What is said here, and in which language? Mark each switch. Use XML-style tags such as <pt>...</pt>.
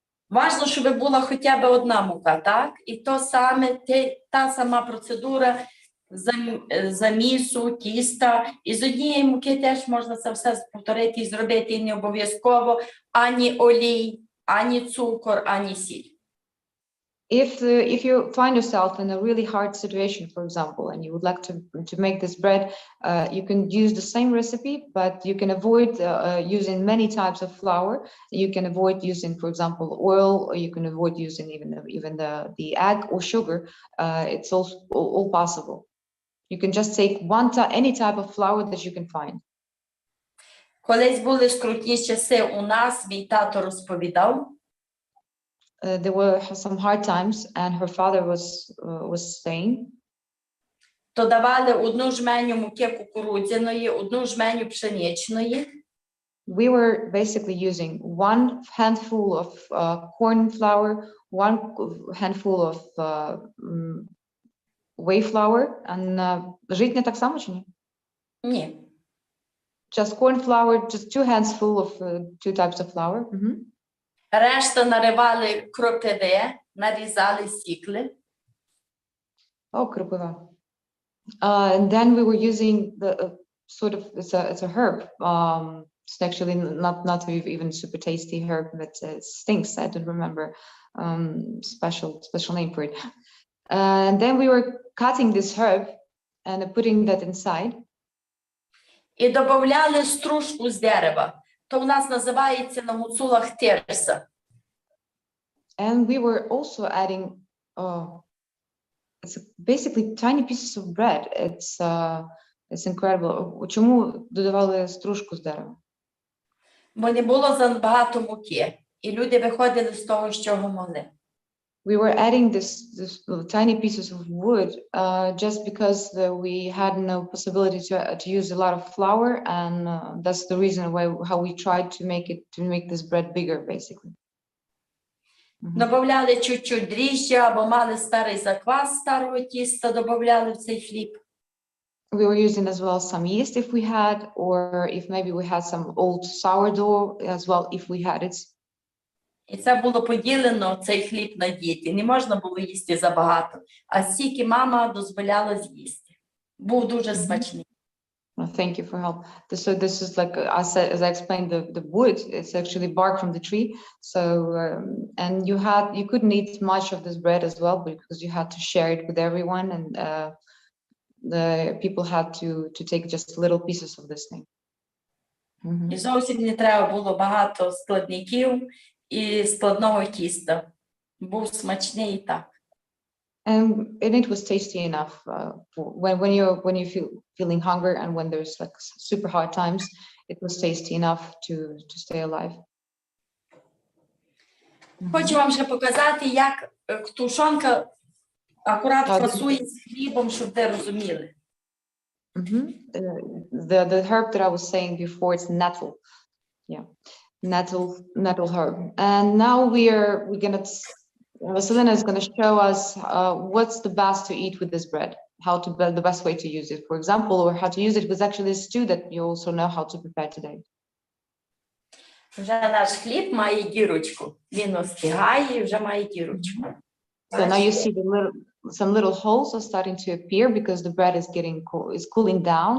<uk>Важливо, щоб була хоча б одна мука, так? І то саме, та сама процедура замісу, тіста. І з однієї муки теж можна це все повторити і зробити, і не обов'язково ані олій, ані цукор, ані сіль.</uk> <en>If you find yourself in a really hard situation, for example, and you would like to make this bread, you can use the same recipe, but you can avoid using many types of flour. You can avoid using, for example, oil, or you can avoid using even the egg or sugar. It's all possible. You can just take any type of flour that you can find.</en> <uk>Колись були скрутні часи у нас, мій тато розповідав.</uk> <en>There were some hard times, and her father was saying.</en> <uk>То давали одну жменю муки кукурудзяної, одну жменю пшеничної.</uk> <en>We were basically using one handful of corn flour, one handful of whey flour, and</en> <uk>житня так само чи ні? Ні.</uk> <en>Just corn flour, just 2 hands full of 2 types of flour.</en> <uk>Решта наривали кропиве, нарізали, сікли. Oh, кропива.</uk> <en>And then we were using the sort of, it's a herb. It's actually not even super tasty herb, but it stinks. I don't remember special name for it. And then we were cutting this herb and putting that inside.</en> <uk>І додавали стружку з дерева. То у нас називається на гуцулах терса.</uk> <en>And we were also adding, it's basically tiny pieces of bread. It's incredible.</en> <uk>Чому додавали стружку з дерева? Бо не було забагато муки. І люди виходили з того, з чого могли.</uk> <en>We were adding this tiny pieces of wood just because we had no possibility to use a lot of flour, and that's the reason how we tried to make this bread bigger, basically.</en> <uk>Добавляли чуть-чуть дріжджя, або мали старий заквас старого тіста, добавляли в цей хліб.</uk> <en>We were using as well some yeast if we had, or if maybe we had some old sourdough as well if we had it.</en> <uk>І це було поділено, цей хліб, на діти. Не можна було їсти забагато, а стільки мама дозволяла з'їсти. Був дуже смачний.</uk> <en>Thank you for help. So this is like, as I explained, the wood, it's actually bark from the tree. So, and you couldn't eat much of this bread as well, because you had to share it with everyone, and the people had to take just little pieces of this thing.</en> <uk>І зовсім не треба було багато складників і складного тіста. Був смачний і так.</uk> <en>And it was tasty enough when you're feeling hunger, and when there's like super hard times, it was tasty enough to stay alive.</en> <uk>Хочу вам ще показати, як тушонка акурат фасує з хлібом, щоб ви розуміли.</uk> <en>The herb that I was saying before, it's nettle. Yeah, nettle herb. And now we're gonna, Vasylena is going to show us what's the best to eat with this bread, the best way to use it, for example, or how to use it with actually a stew that you also know how to prepare today.</en> <uk>Вже наш хліб має дірочку. Він остигає і вже має дірочку.</uk> <en>So now you see some little holes are starting to appear because the bread is cooling down.</en>